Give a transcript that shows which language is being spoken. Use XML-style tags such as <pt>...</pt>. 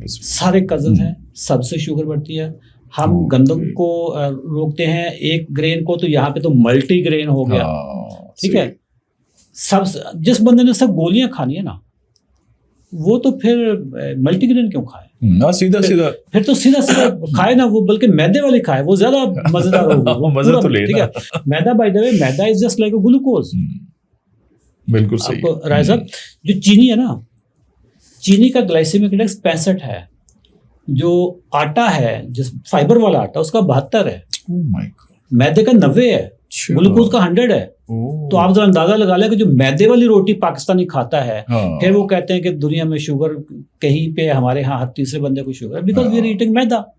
<ur>سارے کزنز ہیں، سب سے شوگر بڑھتی ہے. ہم گندم کو روکتے ہیں ایک گرین کو، تو یہاں پہ تو ملٹی گرین ہو گیا. ٹھیک ہے. سب جس بندے نے سب گولیاں کھانی ہے نا وہ تو پھر ملٹی گرین کیوں کھائے؟ سیدھا پھر تو سیدھا کھائے نا، وہ بلکہ میدے والی کھائے، وہ زیادہ مزیدار ہوگا. مزہ تو لے. ٹھیک ہے.</ur> <en>Maida by the way maida is just like a glucose.</en> <ur>بالکل صحیح. آپ کو رائے صاحب جو چینی ہے نا، چینی کا گلائسیمک انڈیکس 65 ہے. جو آٹا ہے جس فائبر والا آٹا اس کا 72 ہے. میدے کا 90 ہے. گلوکوز کا 100 ہے. تو آپ ذرا اندازہ لگا لیں کہ جو میدے والی روٹی پاکستانی کھاتا ہے پھر وہ کہتے ہیں کہ دنیا میں شوگر کہیں پہ ہمارے ہاں ہر تیسرے بندے کو شوگر ہے</ur> <en>Because we are eating maida.</en>